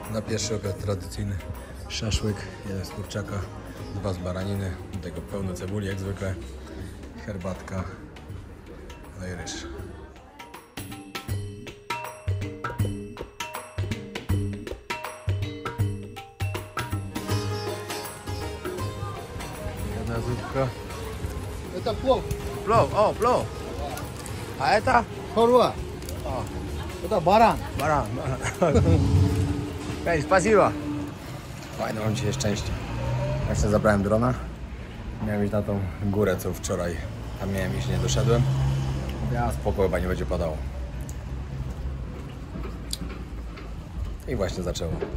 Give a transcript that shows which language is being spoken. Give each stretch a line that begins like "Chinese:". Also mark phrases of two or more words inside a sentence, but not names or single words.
Polish: Pierwszy obiad tradycyjny. Szaszłyk, jeden z kurczaka, 2 z baraniny, do tego pełno cebuli jak zwykle, herbatka, no i ryż. Jedna zupka.
Russian: Это плов. Плов, о, плов. А это? Хорва. Это баран.
Polish: Baran. Hej, spasiba. Fajno, mam dzisiaj szczęście. Właśnie zabrałem drona. Miałem iść na tą górę, co wczoraj tam miałem iść, nie doszedłem. Ja spoko, chyba nie będzie padało. I właśnie zaczęło.